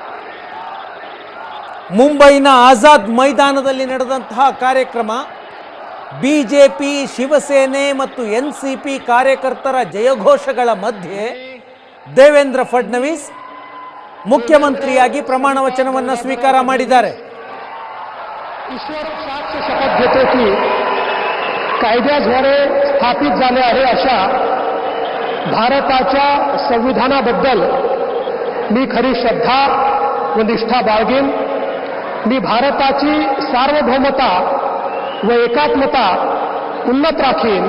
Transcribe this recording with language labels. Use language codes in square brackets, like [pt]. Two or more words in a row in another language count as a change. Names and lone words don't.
[kn] ಮುಂಬೈನ ಆಜಾದ್ ಮೈದಾನದಲ್ಲಿ ನಡೆದಂತಹ ಕಾರ್ಯಕ್ರಮ ಬಿಜೆಪಿ, ಶಿವಸೇನೆ ಮತ್ತು NCP ಕಾರ್ಯಕರ್ತರ ಜಯಘೋಷಗಳ ಮಧ್ಯೆ ದೇವೇಂದ್ರ ಫಡ್ನವೀಸ್ ಮುಖ್ಯಮಂತ್ರಿಯಾಗಿ ಪ್ರಮಾಣ ವಚನವನ್ನು ಸ್ವೀಕಾರ ಮಾಡಿದ್ದಾರೆ. [mr] ईश्वर साक्ष शपथ घेतो की कायद्याद्वारे स्थापित झाले आहे अशा भारताच्या संविधानाबद्दल मी खरी श्रद्धा व निष्ठा बाळगेन. मी भारताची सार्वभौमता व एकात्मता उन्नत राखीन.